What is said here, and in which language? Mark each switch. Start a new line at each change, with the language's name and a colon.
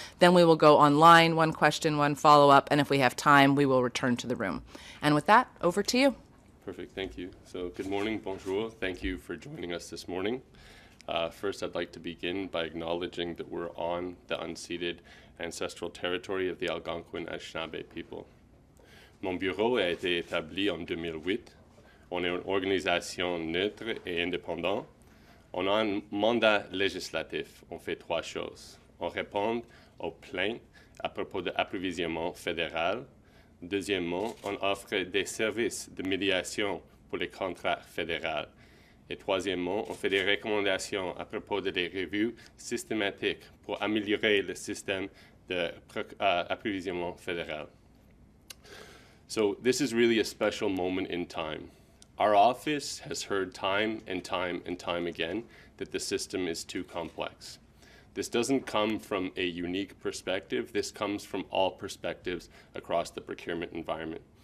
English: Then we will go online, one question, one follow-up, and if we have time, we will return to the room. And with that, over to you. Perfect, thank you. So good morning, bonjour. Thank you for joining us this morning. First, I'd like to begin by acknowledging that we're on the unceded ancestral territory of the Algonquin Anishinaabe people.
French: Mon bureau a été établi en 2008. On est une organisation neutre et indépendante. On a un mandat législatif. On fait trois choses. On répond aux plaintes à propos de l'approvisionnement fédéral. Deuxièmement, on offre des services de médiation pour les contrats fédéraux. Et troisièmement, on fait des recommandations à propos de des revues systématiques pour améliorer le système d'approvisionnement fédéral.
English: So this is really a special moment in time. Our office has heard time and time and time again that the system is too complex. This doesn't come from a unique perspective. This comes from all perspectives across the procurement environment.